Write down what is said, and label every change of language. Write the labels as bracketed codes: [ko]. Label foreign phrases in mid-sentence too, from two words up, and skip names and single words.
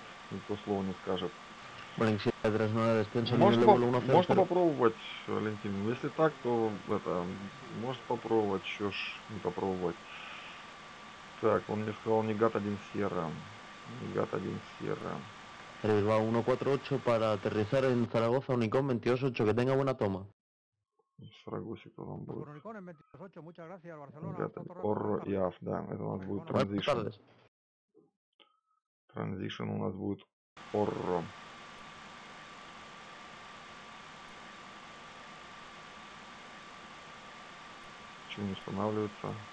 [ru] Никто слова не скажет. Можно попробовать, Валентин. Если так, то это может попробовать, что ж не попробовать. Так, он мне сказал Негат 1 Сьерра. Негат 1 Сьерра. [es] Bilbao 148 para aterrizar en Zaragoza, Unicom 228, que tenga buena toma. [ru] В Сарагосе кто там будет? [es] Unicom 28, muchas gracias, Barcelona. [ru] Негат Орро и Аф, да, это у нас будет транзишн. Транзишн у нас будет Орро. Почему не устанавливается?